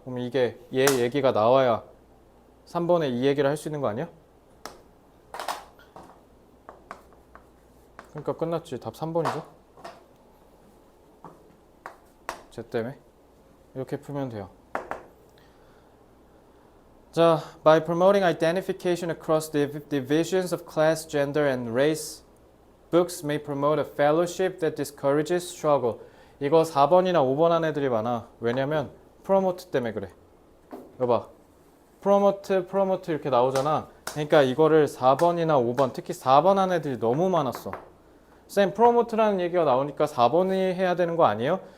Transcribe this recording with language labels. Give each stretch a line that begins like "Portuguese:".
Korean: 그럼 이게 얘 얘기가 나와야 3번에 이 얘기를 할 수 있는 거 아니야? 그러니까 끝났지. 답 3번이죠. 쟤 때문에 이렇게 풀면 돼요.
English: 자, by promoting identification across the divisions of class, gender, and race, books may promote a fellowship that discourages struggle.
Korean: 이거 4번이나 5번 한 애들이 많아. 왜냐면 promote 때문에 그래. 이거 봐. promote 이렇게 나오잖아. 그러니까 이거를 4번이나 5번, 특히 4번 한 애들이 너무 많았어. 쌤, promote라는 얘기가 나오니까 4번이 해야 되는 거 아니에요?